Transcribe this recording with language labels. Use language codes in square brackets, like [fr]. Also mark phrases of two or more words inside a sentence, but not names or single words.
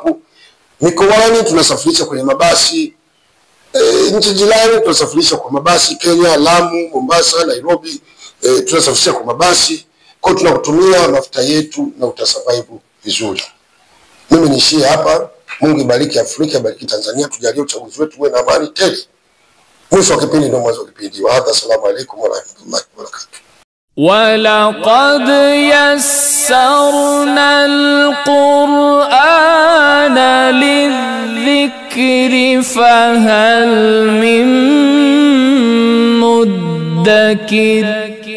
[sw] Mikoani tunasafirisha kwenye mabasi. Nchi jirani tunasafirisha kwa mabasi, Kenya, Lamu, Mombasa, Nairobi, tunasafirisha kwa mabasi. Kwa tunakutumia mafuta yetu na utasurvive vizuri. Mimi niishie hapa. Mungu ibariki Afrika, ibariki Tanzania, tujalie uchaguzi wetu uwe na amani tele. Mwisho wa kipindi ndio mwanzo wa kipindi. [ar] وهذا، السلام عليكم ورحمة الله وبركاته. ولقد يسرنا القرآن للذكر فهل من مدكر